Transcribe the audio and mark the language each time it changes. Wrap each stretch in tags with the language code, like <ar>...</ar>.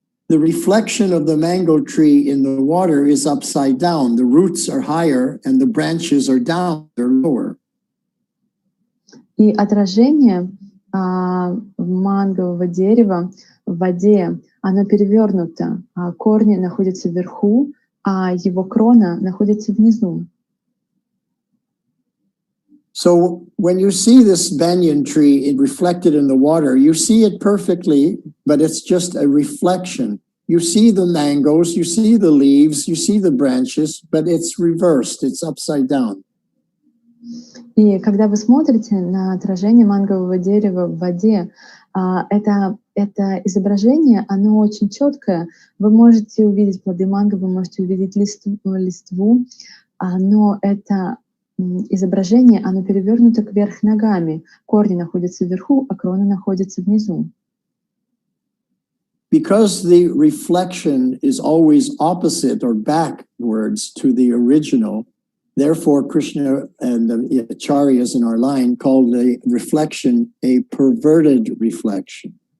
<en>The reflection of the mango tree in the water is upside down. The roots are higher and the branches are down, they're lower.</en> <ru>И отражение мангового дерева в воде, оно перевернуто. Корни находятся вверху, а его крона находится внизу. So when you see this banyan tree reflected in the water, you see it perfectly, but it's just a reflection. You see the mangoes, you see the leaves, you see the branches, but it's reversed, it's upside down. И когда вы смотрите на отражение мангового дерева в воде, это изображение, оно очень четкое. Вы можете увидеть плоды манго, вы можете увидеть листву, но это изображение, оно перевернуто кверх ногами. Корни находятся вверху, а крона находится внизу.</ru> <en>Because the reflection is always opposite or backwards to the original, therefore Krishna and the acharyas in our line called the reflection a perverted reflection.</en>